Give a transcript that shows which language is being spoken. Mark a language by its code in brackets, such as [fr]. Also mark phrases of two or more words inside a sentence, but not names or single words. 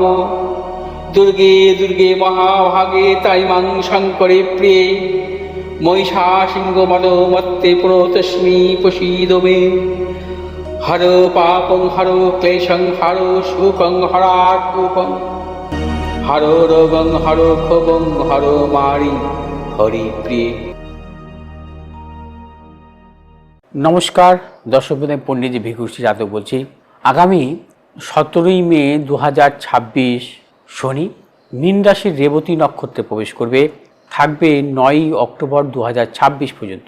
[sa] दुर्गे दुर्गे महाभागे ताइमां शङ्करे प्रिये महिषासिंहवधमत्ते प्रणतोऽस्मि प्रसीद मे। हरो पापं हरो क्लेशं हरो शोकं हरात्मकं हरो रोगं हरो क्षोभं हरो मारि हरिप्रिये। [bn] নমস্কার দর্শক বন্ধু, পণ্ডিতজি ভিকুশ্রী যাদব বলছি। আগামী 17ই মে 2026 শনি মীন রাশির রেবতী নক্ষত্রে প্রবেশ করবে, থাকবে 9ই অক্টোবর 2026 পর্যন্ত।